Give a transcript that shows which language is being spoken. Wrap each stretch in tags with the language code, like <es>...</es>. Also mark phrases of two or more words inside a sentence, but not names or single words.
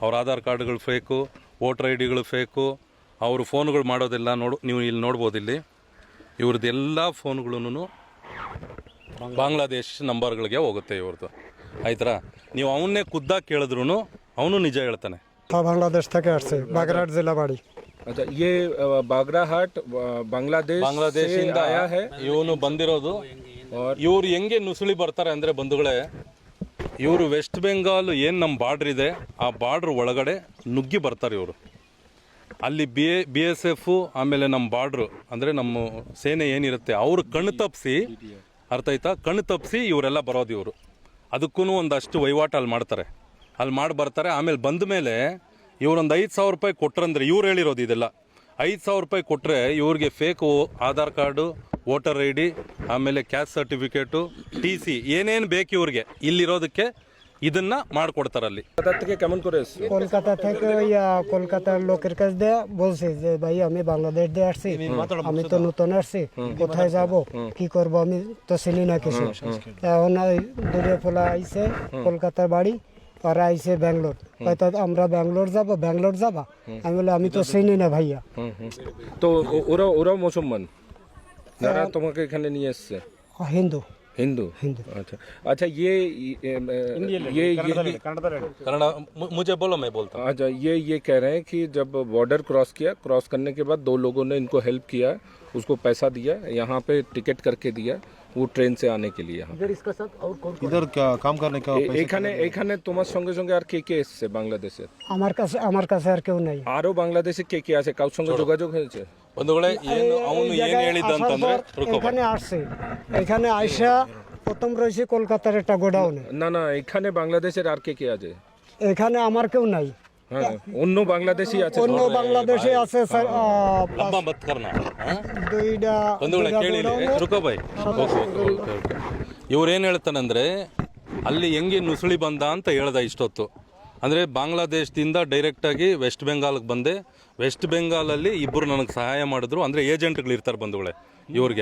<kn>ಅವ್ರ ಆಧಾರ್ ಕಾರ್ಡ್ಗಳು ಫೇಕು, ವೋಟರ್ ID ಗಳು ಫೇಕು, ಅವರು ಫೋನ್ಗಳು ಮಾಡೋದೆಲ್ಲ ನೀವು ಇಲ್ಲಿ ನೋಡ್ಬೋದು. ಇಲ್ಲಿ ಇವ್ರದ್ದೆಲ್ಲ ಫೋನ್ಗಳೂ ಬಾಂಗ್ಲಾದೇಶ್ ನಂಬರ್ಗಳಿಗೆ ಹೋಗುತ್ತೆ ಇವ್ರದ್ದು. ಆಯ್ತಾ, ನೀವು ಅವನ್ನೇ ಖುದ್ದಾಗಿ ಕೇಳಿದ್ರು ಅವನು ನಿಜ ಹೇಳ್ತಾನೆ.</kn> <bn>बांग्लादेश থেকে আসছে বাগেরহাট জেলা বাড়ি।</bn> <hi>अच्छा, ये बागराहाट</hi> <kn>ಬಾಂಗ್ಲಾದೇಶಿಂದ ಇವನು ಬಂದಿರೋದು. ಇವ್ರು ಹೆಂಗೆ ನುಸುಳಿ ಬರ್ತಾರೆ ಅಂದರೆ ಬಂಧುಗಳೇ, ಇವರು ವೆಸ್ಟ್ ಬೆಂಗಾಲ್ ಏನು ನಮ್ಮ ಬಾರ್ಡ್ರ್ ಇದೆ ಆ ಬಾರ್ಡ್ರ್ ಒಳಗಡೆ ನುಗ್ಗಿ ಬರ್ತಾರೆ ಇವರು. ಅಲ್ಲಿ BSF ಆಮೇಲೆ ನಮ್ಮ ಬಾರ್ಡ್ರು ಅಂದರೆ ನಮ್ಮ ಸೇನೆ ಏನಿರುತ್ತೆ ಅವರು ಕಣ್ಣು ತಪ್ಪಿಸಿ, ಅರ್ಥ ಆಯ್ತಾ, ಕಣ್ಣು ತಪ್ಪಿಸಿ ಇವರೆಲ್ಲ ಬರೋದು ಇವರು. ಅದಕ್ಕೂ ಒಂದಷ್ಟು ವಹಿವಾಟು ಅಲ್ಲಿ ಮಾಡ್ತಾರೆ, ಅಲ್ಲಿ ಮಾಡಿ ಬರ್ತಾರೆ. ಆಮೇಲೆ ಬಂದ ಮೇಲೆ ಇವರೊಂದು 5,000 ರೂಪಾಯಿ ಕೊಟ್ರಂದ್ರೆ, ಇವ್ರು ಹೇಳಿರೋದು ಇದೆಲ್ಲ 5,000 ರೂಪಾಯಿ ಕೊಟ್ಟರೆ ಇವ್ರಿಗೆ ಫೇಕ್ ಆಧಾರ್ ಕಾರ್ಡು,</kn> <en>voter ID,</en> <kn>ಆಮೇಲೆ</kn> <en>caste certificate,</en> <kn>TC ಏನೇನು ಬೇಕು ಇವ್ರಿಗೆ ಇಲ್ಲಿರೋದಕ್ಕೆ ಇದನ್ನ ಮಾಡಿಕೊಡ್ತಾರೆ ಅಲ್ಲಿ.</kn> <bn>কলকাতা থেকে কলকাতার লোকের কাছে দিয়ে বলছে যে ভাই আমি বাংলাদেশ দিয়ে আসছি, আমি তো নতুন আসছি, কোথায় যাব কি করব আমি তো চিনি না কিছু। এখন দূরে ফোলা আইছে কলকাতার বাড়ি, ওরা আইছে ব্যাঙ্গালোর, হয়তো আমরা ব্যাঙ্গালোর যাবা। আমি বলে আমি তো চিনি না ভাইয়া। তো ওরা মুসলমান যারা তোমাকে এখানে নিয়ে এসছে? হিন্দু।</bn> <hi>अच्छा अच्छा, ये कन्नड़ा मुझे बोलो, मैं बोलता हूँ। अच्छा, ये कह रहे हैं कि जब बॉर्डर क्रॉस करने के बाद 2 लोगों ने इनको हेल्प किया, उसको पैसा दिया, यहाँ पे टिकट करके दिया वो ट्रेन से आने के लिए। इधर क्या काम करने का</hi> <bn>এখানে তোমার সঙ্গে সঙ্গে আর কে এসছে বাংলাদেশের? আমার কাছে আর কেউ নাই। আরো বাংলাদেশে কে আছে? কারোর সঙ্গে যোগাযোগ হয়েছে?</bn> <kn>ಬಂಧುಗಳೇ, ಏನು ಅವನು ಏನು ಹೇಳಿದಂತಂದ್ರೆ,</kn> <bn>এখানে আসছে, এখানে আইসা প্রথম রয়েছে কলকাতার একটা গোডাউনে। না, এখানে বাংলাদেশের আর কে আছে? এখানে আমার কেউ নাই। হ্যাঁ, অন্য বাংলাদেশি আছে। অন্য বাংলাদেশে আছে স্যার। ಹಬ್ಬ ಮತ್ ಕರ್ನಾ দুইটা</bn> <kn>ಬಂಧುಗಳೇ ಕೇಳಿ,</kn> <hi>रुको भाई.</hi> <kn>ಇವ್ರೇನು ಹೇಳ್ತಾನಂದ್ರೆ, ಅಲ್ಲಿ ಹೆಂಗೆ ನುಸುಳಿ ಬಂದ ಅಂತ ಹೇಳ್ದ ಇಷ್ಟೊತ್ತು. ಅಂದರೆ ಬಾಂಗ್ಲಾದೇಶದಿಂದ ಡೈರೆಕ್ಟಾಗಿ ವೆಸ್ಟ್ ಬೆಂಗಾಲ್ಗೆ ಬಂದೆ. ವೆಸ್ಟ್ ಬೆಂಗಾಲಲ್ಲಿ ಇಬ್ಬರು ನನಗೆ ಸಹಾಯ ಮಾಡಿದ್ರು, ಅಂದರೆ ಏಜೆಂಟ್ಗಳು ಇರ್ತಾರೆ ಬಂಧುಗಳೇ ಇವ್ರಿಗೆ.</kn>